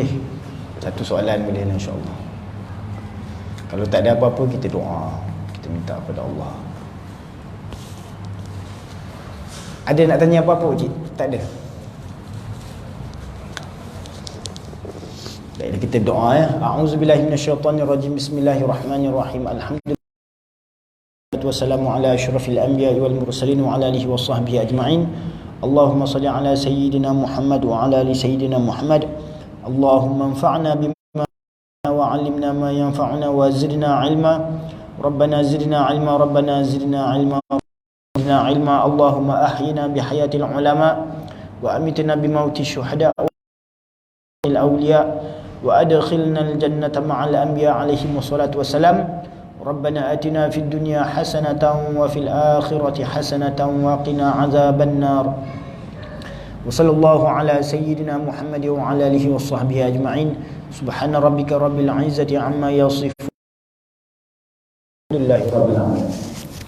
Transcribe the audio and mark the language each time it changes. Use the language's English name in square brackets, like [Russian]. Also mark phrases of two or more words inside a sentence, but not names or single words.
[Malay] Satu soalan boleh, insya-Allah. Kalau tak ada apa-apa, kita doa, kita minta kepada Allah. Ada nak tanya apa-apa, pakcik? Tak ada. Baiklah, kita doa, ya. [Arabic] أعوذ بالله من الشيطان الرجيم بسم الله الرحمن الرحيم الحمد لله والسلام على أشرف الأنبياء والمرسلين وعلى آله وصحبه أجمعين. اللهم صل على سيدنا محمد وعلى آل سيدنا محمد. اللهم انفعنا بما وعلمنا ما ينفعنا وزدنا علما. ربنا زدنا علما ربنا زدنا علما زدنا علما. اللهم أحينا بحياة العلماء وأمتنا بموت الشهداء والأولياء وأدخلنا الجنة مع الأنبياء عليهم الصلاة والسلام. ربنا آتنا في الدنيا حسنة وفي الآخرة حسنة وقنا عذاب النار وصلى الله على سيدنا محمد وعلى آله وصحبه أجمعين سبحان ربك رب العزة عما يصفون الحمد لله رب العالمين.